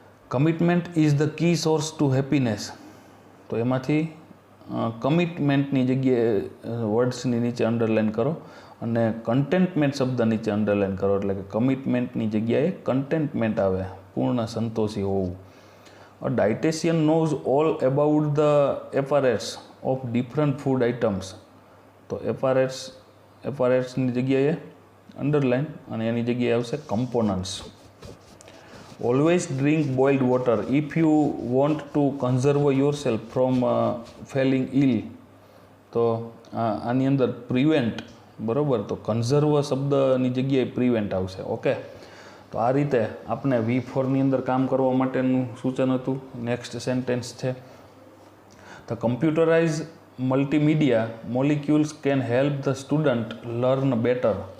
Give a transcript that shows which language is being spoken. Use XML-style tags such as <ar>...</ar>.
<en>Commitment is the key source to happiness.</en> <gu>તો એમાંથી કમિટમેન્ટની જગ્યાએ વર્ડ્સની નીચે અંડરલાઇન કરો અને કન્ટેન્ટમેન્ટ શબ્દ નીચે અંડરલાઇન કરો, એટલે કે કમિટમેન્ટની જગ્યાએ કન્ટેન્ટમેન્ટ આવે, પૂર્ણ સંતોષી હોવું.</gu> <en>A dietitian knows all about the apparatus of different food items.</en> <gu>તો apparatusની જગ્યાએ અંડરલાઇન અને એની જગ્યાએ આવશે components.</gu> <en>Always drink boiled water if you want to conserve yourself from falling ill.</en> <gu>તો આની અંદર પ્રિવેન્ટ, બરાબર, તો કન્ઝર્વ શબ્દની જગ્યાએ પ્રિવેન્ટ આવશે. ઓકે, તો આ રીતે આપણે V4ની અંદર કામ કરવા માટેનું સૂચન હતું.</gu> <en>Next sentence છે, the computerize multimedia molecules can help the student learn better.</en>